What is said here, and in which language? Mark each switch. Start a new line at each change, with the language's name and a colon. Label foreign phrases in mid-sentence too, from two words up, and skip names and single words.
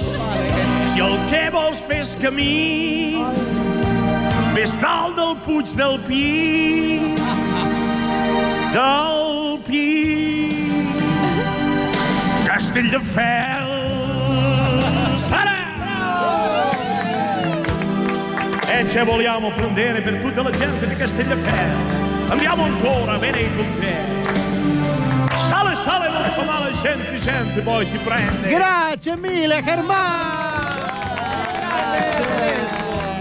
Catalan: Si el que vols fer és camí, ves dalt del Puig del Pi. Del Pi. Castelldefels. Ara!
Italian: E ci vogliamo prendere per tutta la gente di Castelldefels. Andiamo ancora, bene con te. Sale, sale, non fa male, gente, poi ti prende. Grazie mille, Herman! Grazie!